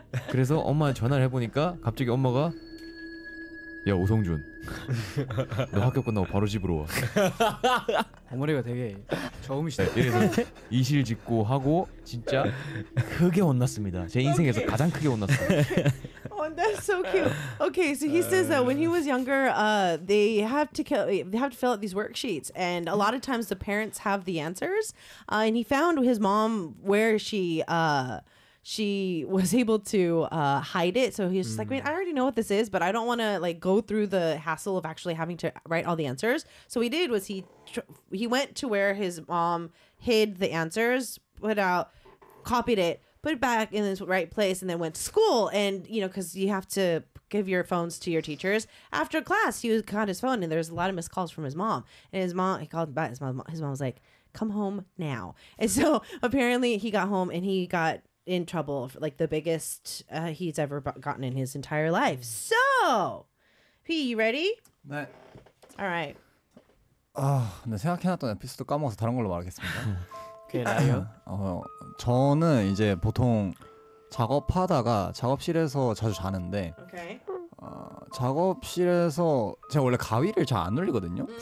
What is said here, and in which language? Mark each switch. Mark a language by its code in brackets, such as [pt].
[ko] 그래서 엄마한테 전화를 해보니까 갑자기 엄마가 야 오성준 너 학교 끝나고 바로 집으로 와. 어머니가 되게 저음이시다. 그래서 이실 짓고 하고 진짜 크게 혼났습니다. 제 인생에서 okay. 가장 크게 혼났어요. [en] Oh, that's so cute. Okay, so he says that when he was younger, they have to fill out these worksheets, and a lot of times the parents have the answers. And he found his mom where she was able to hide it. So he was just like, wait, I already know what this is, but I don't want to like go through the hassle of actually having to write all the answers. So what he did was he went to where his mom hid the answers, put out, copied it, put it back in this right place, and then went to school. And, you know, because you have to give your phones to your teachers. After class, he got his phone, and there's a lot of missed calls from his mom. And his mom was like, come home now. And so apparently he got home and he got in trouble, like the biggest he's ever gotten in his entire life. So, P, you ready? [ko] 네. [en] All right. [ko] 아, 근데 생각해놨던 에피소드 까먹어서 다른 걸로 말하겠습니다. 라이어? 저는 이제 보통 작업하다가 작업실에서 자주 자는데 작업실에서 제가 원래 가위를 잘 안 올리거든요.